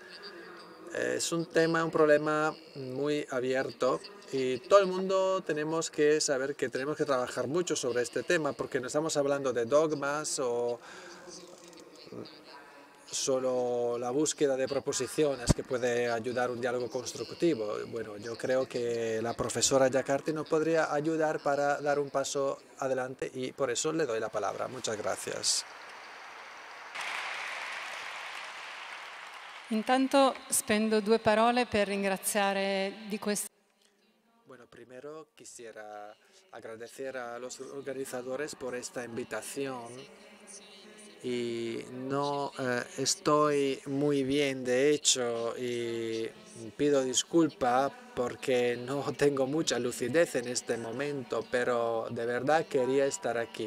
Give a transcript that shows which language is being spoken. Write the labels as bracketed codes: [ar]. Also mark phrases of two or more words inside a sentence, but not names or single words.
[es] Es un problema muy abierto y todo el mundo tenemos que saber que tenemos que trabajar mucho sobre este tema, porque no estamos hablando de dogmas o solo la búsqueda de proposiciones que puede ayudar un diálogo constructivo. Bueno, yo creo que la profesora Giacarti nos podría ayudar para dar un paso adelante y por eso le doy la palabra. Muchas gracias. [it] Intanto spendo 2 parole per ringraziare di questo. [es] Bueno, primero quisiera agradecer a los organizadores por esta invitación. Y no estoy muy bien, de hecho, y pido disculpa porque no tengo mucha lucidez en este momento, pero de verdad quería estar aquí.